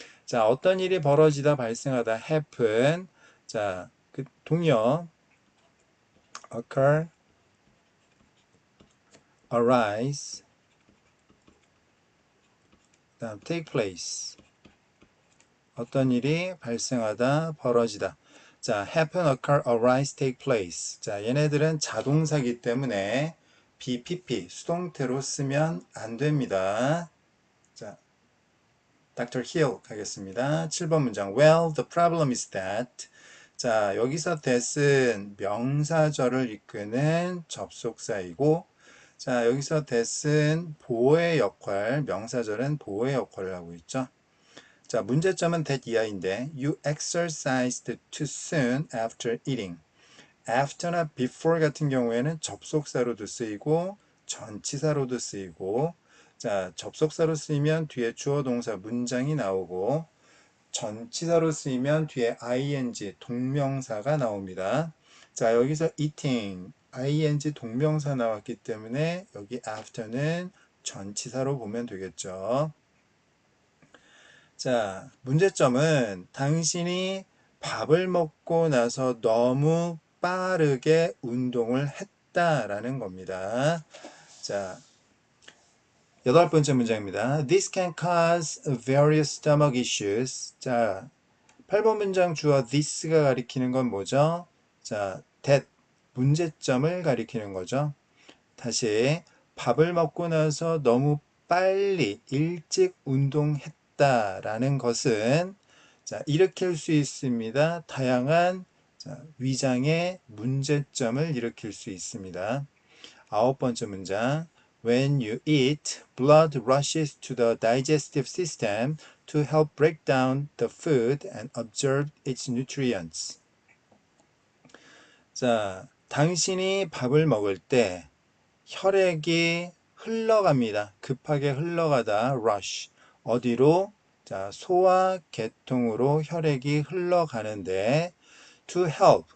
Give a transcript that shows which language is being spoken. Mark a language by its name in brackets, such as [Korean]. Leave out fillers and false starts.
[Korean] 자, 어떤 일이 벌어지다 발생하다 happen. 자, 그 동요 occur, arise, 그다음 take place. 어떤 일이 발생하다 벌어지다. [English] 자, happen, occur, arise, take place. [Korean] 자, 얘네들은 자동사기 때문에 BPP 수동태로 쓰면 안 됩니다. 자, Dr. Hill 가겠습니다. 7번 문장. [English] Well, the problem is that. [Korean] 자, 여기서 that은 명사절을 이끄는 접속사이고, 자, 여기서 that은 보호의 역할, 명사절은 보호의 역할을 하고 있죠. 자, 문제점은 that 이하인데, [English] you exercised too soon after eating. [Korean] after나 before 같은 경우에는 접속사로도 쓰이고 전치사로도 쓰이고, 자, 접속사로 쓰이면 뒤에 주어 동사 문장이 나오고 전치사로 쓰이면 뒤에 ing 동명사가 나옵니다. 자, 여기서 eating ing 동명사 나왔기 때문에 여기 after는 전치사로 보면 되겠죠. 자, 문제점은 당신이 밥을 먹고 나서 너무 빠르게 운동을 했다라는 겁니다. 자, 8번째 문장입니다. [English] This can cause various stomach issues. [Korean] 자, 8번 문장 주어 this가 가리키는 건 뭐죠? 자, that 문제점을 가리키는 거죠. 다시 밥을 먹고 나서 너무 빨리 일찍 운동했다라는 것은 자, 일으킬 수 있습니다. 다양한 자, 위장의 문제점을 일으킬 수 있습니다. 9번째 문장. [English] When you eat, blood rushes to the digestive system to help break down the food and absorb its nutrients. [Korean] 자, 당신이 밥을 먹을 때 혈액이 흘러갑니다. 급하게 흘러가다 rush. 어디로? 자, 소화계통으로 혈액이 흘러가는데 to help.